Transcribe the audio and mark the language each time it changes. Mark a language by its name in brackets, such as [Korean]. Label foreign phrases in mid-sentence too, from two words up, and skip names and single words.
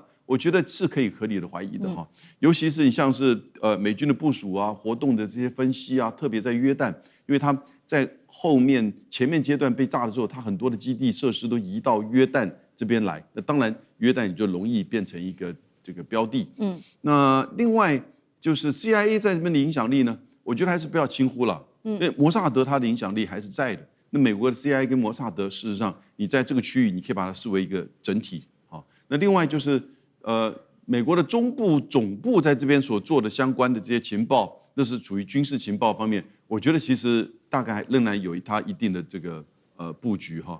[Chinese] 我覺得是可以合理的懷疑的哈。尤其是你像是美軍的部署啊、活動的這些分析啊，特別在約旦，因為它在前面階段被炸的時候，它很多的基地設施都移到約旦這邊來，那當然約旦也就容易變成一個這個標的。那另外就是 CIA 在這邊的影響力呢，我覺得還是不要輕忽了。因為摩薩德它的影響力還是在的。那美國的 CIA 跟摩薩德，事實上，你在這個區域，你可以把它視為一個整體。好，那另外就是美國的中部總部在這邊所做的相關的這些情報，那是屬於軍事情報方面，我覺得其實大概仍然有它一定的這個布局哈。